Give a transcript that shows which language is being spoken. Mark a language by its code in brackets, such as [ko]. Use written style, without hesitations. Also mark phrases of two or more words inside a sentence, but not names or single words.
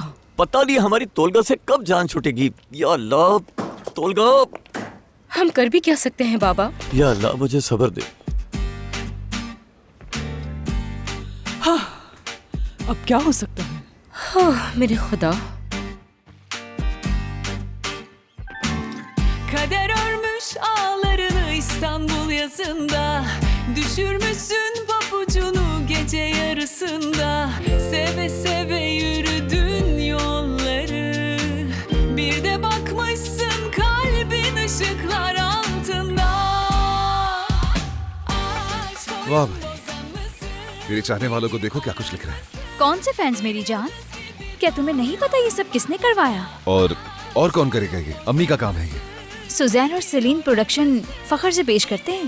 [ur] پتا نہیں ہماری تولگا سے کب جان چھوٹے گی. [ar] يا الله, तोलगा। [ur] ہم کر بھی کیا سکتے ہیں بابا? [ar] يا الله, [ur] مجھے صبر دے. اب کیا ہو سکتا ہے? ہاں، میرے خدا. [tr] Kader örmüş ağlarını İstanbul yazında. Düşürmüşsün papucunu gece yarısında. Seve seve yürüdün yolları. Bir de bakmışsın kalbin ışıklar altında. [ur] واہ بھائی، میرے چاہنے والوں کو دیکھو کیا کچھ لکھ رہے ہیں. کون سے فینز میری جان? کیا تمہیں نہیں پتا یہ سب کس نے کروایا? اور کون کرے گا یہ؟ امی کا کام ہے یہ. سوزین اور سیلین پروڈکشن فخر سے پیش کرتے ہیں.